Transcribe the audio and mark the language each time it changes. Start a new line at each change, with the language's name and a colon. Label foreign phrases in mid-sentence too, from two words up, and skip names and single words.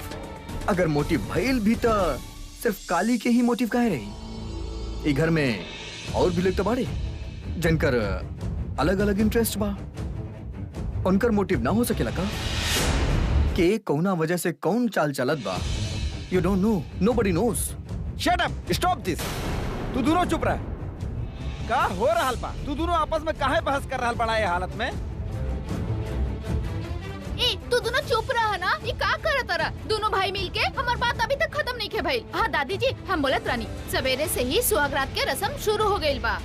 Bhojpuri: अगर मोटिव भइल भी तो सिर्फ काली के ही मोटिव काहे रही? ई घर में और भी लोग तो बाड़े जिनकर अलग अलग इंटरेस्ट बा। उनकर मोटिव ना हो सकेला का? के कौना वजह से कौन चाल चलत बा?
English: You don't know, nobody knows. Shut up, stop this.
Bhojpuri: तू दोनों चुप रह। का हो रहल बा? तू दोनों आपस में काहे बहस कर रहल बड़ा ये हालत में? ए तू दोनों चुप रहा ना। ये का करत रहा? दोनों भाई मिलके हमार बात अभी तक खत्म नहीं के भाई। हाँ दादी जी, हम बोलत रानी सवेरे से ही सुहागरात के रस्म शुरू हो गइल बा।